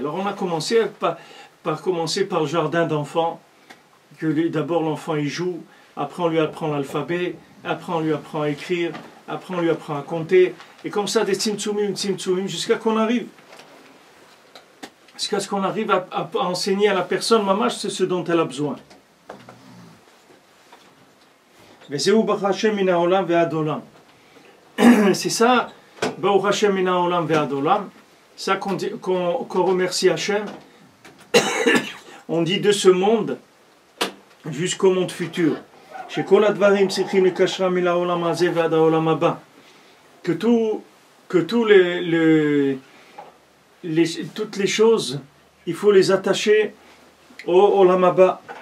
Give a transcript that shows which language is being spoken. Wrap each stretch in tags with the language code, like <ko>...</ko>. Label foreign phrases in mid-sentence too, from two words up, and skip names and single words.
<fr>Alors on a commencé par commencer par le jardin d'enfants, que d'abord l'enfant il joue, après on lui apprend l'alphabet, après on lui apprend à écrire, après on lui apprend à compter, et comme ça des tzimtzumim, jusqu'à qu'on arrive. Jusqu'à ce qu'on arrive à enseigner à la personne, mamash, c'est ce dont elle a besoin. C'est ça,</fr> <he>ברוך השם מן העולם ועד עולם,</he> <fr>ça qu'on remercie Hashem. On dit de ce monde jusqu'au monde futur. Que toutes les choses, il faut les attacher au</fr> <he>עולם הבא.</he>